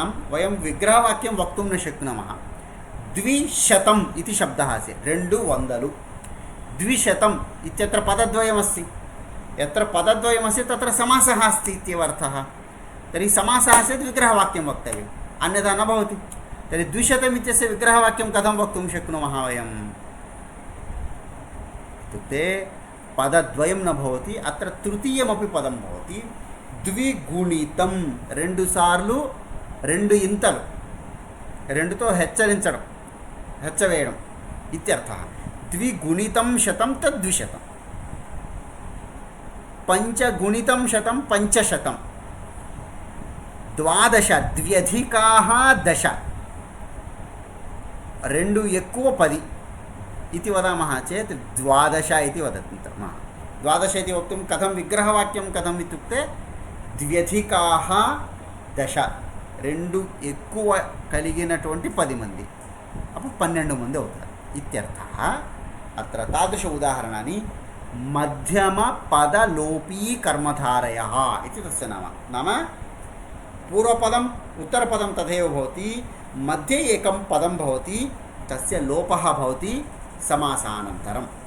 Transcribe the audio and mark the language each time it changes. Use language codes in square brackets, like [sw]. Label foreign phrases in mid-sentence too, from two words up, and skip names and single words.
[sa] वयं विग्रहवाक्यं वक्तुं न शक्नुमः द्विशतम् इति शब्दः अस्ति 200 द्विशतम् इत्यत्र पदद्वयमस्ति यत्र पदद्वयमस्ति तत्र समासः अस्ति इत्येव अर्थः तर्हि समासः चेत् विग्रहवाक्यं वक्तव्यम् अन्यथा न भवति तर्हि 200 इत्यस्य विग्रहवाक्यं कथं वक्तुं शक्नुमः वयम् इत्युक्ते पदद्वयं न भवति अत्र तृतीयमपि पदं भवति द्विगुणितं [te] రెండు సార్లు రెండు ఇంతలు రెండుతో హెచ్చరించడం హెచ్చవేయడం [sa] ఇత్యర్థः द्विगुणितं शतं तद्विशतं पञ्चगुणितं शतं पञ्चशतं 12 द्व्यधिकाः 10 [te] రెండు ఎక్కువ [sa] 10 इति वदामः चेत् 12 इति वदामः 12 इति वक्तुं कथं विग्रहवाक्यं कथम् इत्युक्ते द्व्यधिकाः 10 [te] రెండు ఎక్కువ కలిగినటువంటి 10 మంది అప్పుడు 12 మంది అవుతారు [sa] ఇత్యర్థः अत्र तादृश उदाहरणानि मध्यमपदलोपी कर्मधारयः इति तस्य नाम नाम पूर्वपदम् उत्तरपदं तथैव भवति मध्ये एकं पदं भवति तस्य लोपः भवति समासानन्तरं